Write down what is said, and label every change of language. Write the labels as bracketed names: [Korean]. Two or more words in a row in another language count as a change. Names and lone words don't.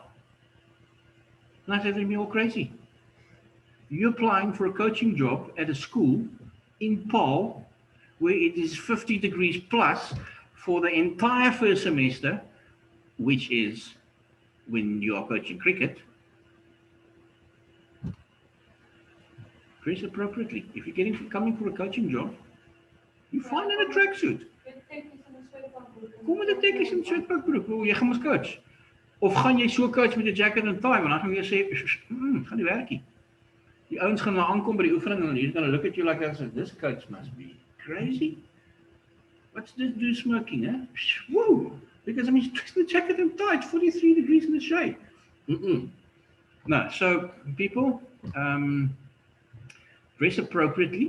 [English] And I said to them, you're all crazy. You're applying for a coaching job at a school in Paarl, where it is 50 degrees plus for the entire first semester, which is when you are coaching cricket. Dress appropriately. If you're coming for a coaching job, you find in a tracksuit. [Afrikaans] Kom met 'n tekkies en 'n sweatpak broek. Jy gaan mos coach. Of gaan jy so coach met 'n [English] jacket and tie, [Afrikaans] want dan gaan jy sê, gaan nie werk nie. Die ouens gaan maar aankom by die oefening en [English] you're going to look at you like that and say, this coach must be crazy. What's this dude smoking, eh? Whoa! Because I mean, he's dressed in a jacket and tie. It's 43 degrees in the shade. No, so people, dress appropriately.